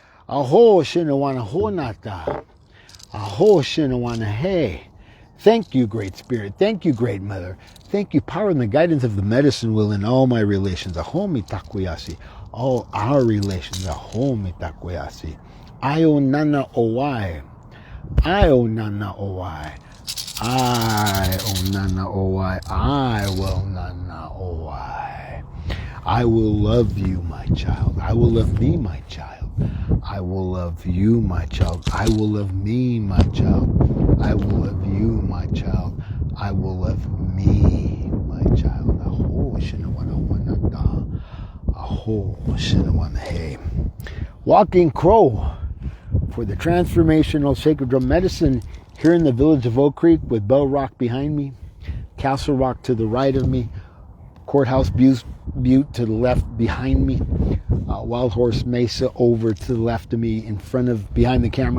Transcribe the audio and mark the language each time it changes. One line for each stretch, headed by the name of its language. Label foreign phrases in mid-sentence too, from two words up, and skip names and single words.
English: Aho shinawana honata. Aho shinawana hey. Thank you, Great Spirit. Thank you, Great Mother. Thank you, power and the guidance of the medicine wheel in all my relations. Aho mitakoyasi. All our relations. Aho mitakoyasi. Ayo nana owai. Ayo nana owai. I will nana owai. I will nana owai. I will love you, my child. I will love me, my child. I will love you, my child. I will love me, my child. I will love you, my child. I will love me, my child. Aho shinawana wanata. Aho shinawana hey. Walking Crow for the transformational sacred drum medicine here in the village of Oak Creek with Bell Rock behind me, Castle Rock to the right of me, Courthouse Butte to the left behind me, Wild Horse Mesa over to the left of me behind the camera.